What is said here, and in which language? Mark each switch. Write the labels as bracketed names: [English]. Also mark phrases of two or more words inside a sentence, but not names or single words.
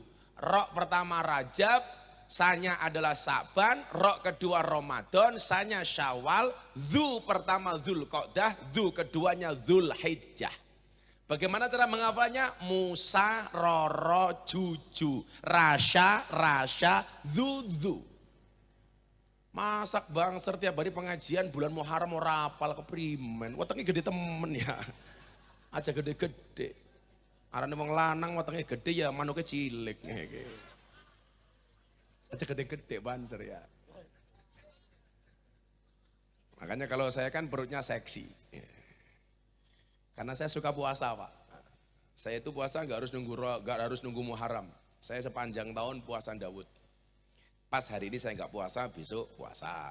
[Indonesian] Rok pertama Rajab, sanya adalah Saban, rok kedua Ramadan, sanya Syawal, zu pertama Dzulqa'dah, zu keduanya Dzulhijjah. Bagaimana cara menghafalnya? Musa, Roro, Juju, Rasha, Zuzu. [Javanese] Masak bangser tiap hari pengajian bulan Muharram ora apal keprimen. Wetenge gede temen ya. Aja gede-gede. Arane wong lanang wetenge gede ya manuke cilik ngene. Aja gede-gede banser ya. [Indonesian] Makanya kalau saya kan perutnya seksi. Karena saya suka puasa Pak. Saya itu puasa nggak harus nunggu Muharram. Saya sepanjang tahun puasa Daud. Pas hari ini saya nggak puasa, besok puasa.